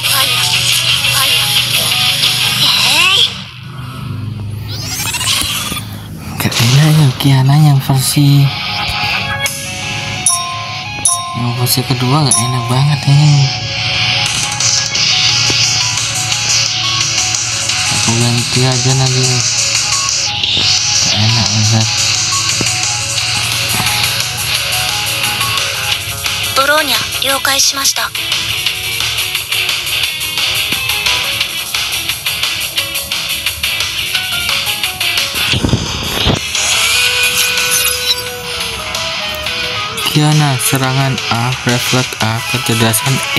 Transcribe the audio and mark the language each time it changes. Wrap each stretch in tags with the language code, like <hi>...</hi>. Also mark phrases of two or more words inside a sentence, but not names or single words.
<id>Kiana yang versi kedua gak enak banget ini. Aku ganti aja nanti. Gak enak banget.</id> <ja>ブローニャ、了解しました。</ja> <id>Kiana, serangan A, refleks A, kecerdasan E.</id>